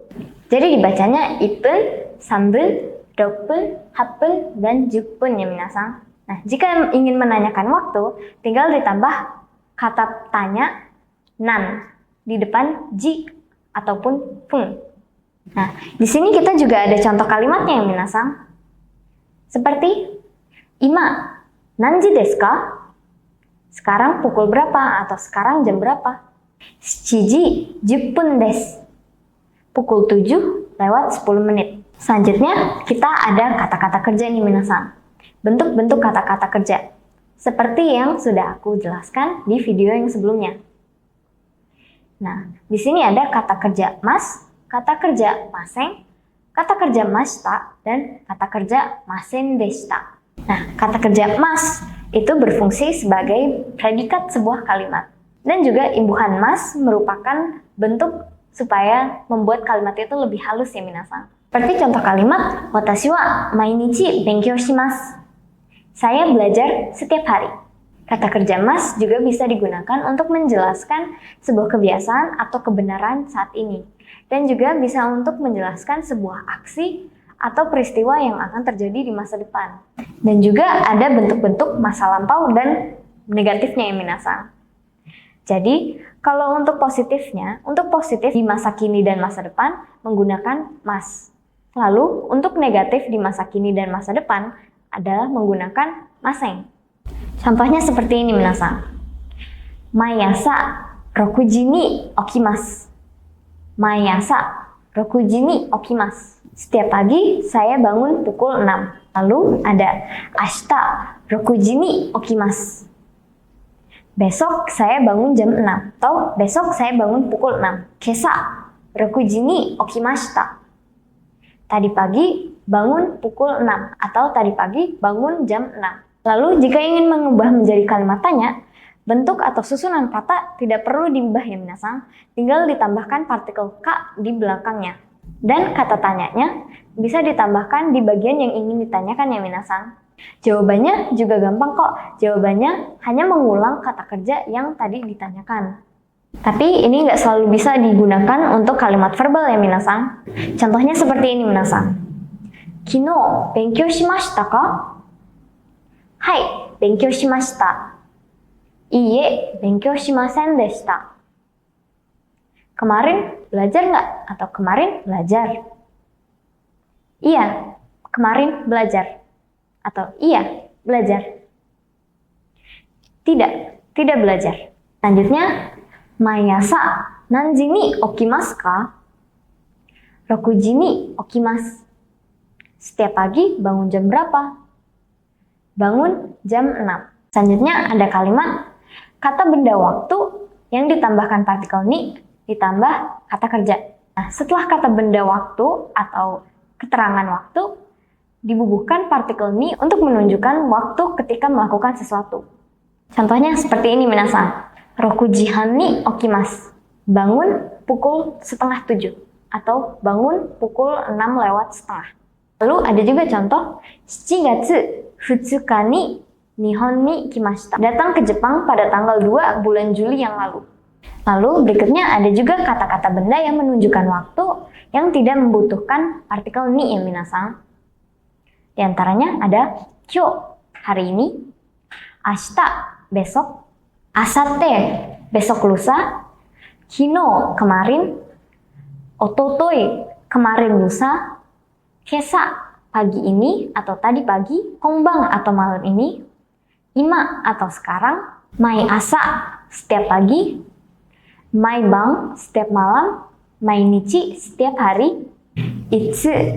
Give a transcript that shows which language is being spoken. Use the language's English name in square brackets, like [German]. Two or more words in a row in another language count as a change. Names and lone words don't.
[Indonesian] Jadi dibacanya ipun, sambun, dokpun, hapun, dan jukpun ya, minasan. Nah, jika ingin menanyakan waktu, tinggal ditambah kata tanya nan di depan ji ataupun fung. Nah, di sini kita juga ada contoh kalimatnya yang minasan. [Japanese] Seperti 今何時ですか? [Indonesian] Sekarang pukul berapa atau sekarang jam berapa? [Japanese] 七時十分です. [Indonesian] Pukul 7 lewat 10 menit. Selanjutnya kita ada kata-kata kerja nih, minasan. Bentuk-bentuk kata-kata kerja. Seperti yang sudah aku jelaskan di video yang sebelumnya. Nah, di sini ada kata kerja mas, kata kerja maseng, kata kerja mashita, dan kata kerja masen deshita. Nah, kata kerja mas itu berfungsi sebagai predikat sebuah kalimat. Dan juga imbuhan mas merupakan bentuk supaya membuat kalimat itu lebih halus ya, minasan. Seperti contoh kalimat, [Japanese] 私は毎日勉強します. [Indonesian] Saya belajar setiap hari. Kata kerja mas juga bisa digunakan untuk menjelaskan sebuah kebiasaan atau kebenaran saat ini. Dan juga bisa untuk menjelaskan sebuah aksi atau peristiwa yang akan terjadi di masa depan. Dan juga ada bentuk-bentuk masa lampau dan negatifnya ya, minasan. Jadi, kalau untuk positifnya, untuk positif di masa kini dan masa depan menggunakan mas. Lalu, untuk negatif di masa kini dan masa depan adalah menggunakan maseng. Contohnya seperti ini, [Japanese] minasan. 毎朝六時に起きます. 毎朝六時に起きます. [Indonesian] Setiap pagi saya bangun pukul 6. Lalu ada [Japanese] 明日六時に起きます. [Indonesian] Besok saya bangun jam 6. Atau besok saya bangun pukul 6. [Japanese] 今朝六時に起きました. [Indonesian] Tadi pagi bangun pukul 6. Atau tadi pagi bangun jam 6. Lalu, jika ingin mengubah menjadi kalimat tanya, bentuk atau susunan kata tidak perlu diubah ya, minasan. Tinggal ditambahkan partikel ka di belakangnya. Dan kata tanyanya bisa ditambahkan di bagian yang ingin ditanyakan ya, minasan. Jawabannya juga gampang kok. Jawabannya hanya mengulang kata kerja yang tadi ditanyakan. Tapi ini nggak selalu bisa digunakan untuk kalimat verbal ya, minasan. Contohnya seperti ini, minasan. [Japanese] 昨日勉強しましたか？はい、勉強しました. いいえ、勉強しませんでした. [Indonesian] Kemarin belajar nggak? Atau kemarin belajar? Iya, kemarin belajar. Atau iya, belajar. Tidak, tidak belajar. Selanjutnya, [Japanese] 毎朝何時に起きますか? 六時に起きます. [Indonesian] Setiap pagi bangun jam berapa? Bangun jam 6. Selanjutnya ada kalimat kata benda waktu yang ditambahkan partikel ni ditambah kata kerja. Nah, setelah kata benda waktu atau keterangan waktu, dibubuhkan partikel ni untuk menunjukkan waktu ketika melakukan sesuatu. Contohnya seperti ini minasan. [Japanese] 六時半に起きます. [Indonesian] Bangun pukul 6:30 atau bangun pukul 6:05. Lalu ada juga contoh [Japanese] 7月2に日本に来ました. [Indonesian] Datang ke Jepang pada tanggal 2 bulan Juli yang lalu. Lalu berikutnya ada juga kata-kata benda yang menunjukkan waktu yang tidak membutuhkan partikel ni ya minasan. Di antaranya ada kyo, hari ini, ashita, besok, asate, besok lusa, kino, kemarin, ototoi, kemarin lusa, kesa, pagi ini atau tadi pagi, konban atau malam ini, ima atau sekarang, [Japanese] 毎朝, [Indonesian] setiap pagi, [Japanese] 毎晩, [Indonesian] setiap malam, [Japanese] 毎日, [Indonesian] setiap hari, itsu,